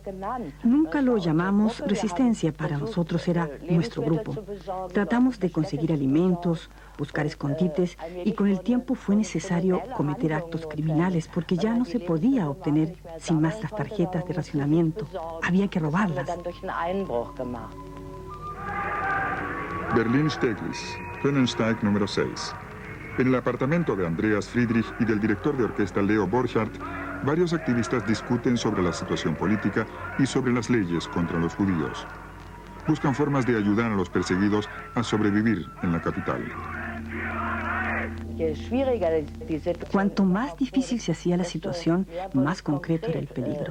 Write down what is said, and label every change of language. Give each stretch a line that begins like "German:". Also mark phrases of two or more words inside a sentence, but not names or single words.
Spanish: Nunca lo llamamos resistencia, para nosotros era nuestro grupo. Tratamos de conseguir alimentos, buscar escondites, y con el tiempo fue necesario cometer actos criminales porque ya no se podía obtener sin más las tarjetas de racionamiento. Había que robarlas. Berlin-Steglitz, Rönnensteig número 6. En el apartamento de Andreas Friedrich y del director de orquesta Leo Borchardt, varios activistas discuten sobre la situación política y sobre las leyes contra los judíos. Buscan formas de ayudar a los perseguidos a sobrevivir en la capital. Cuanto más difícil se hacía la situación, más concreto era el peligro.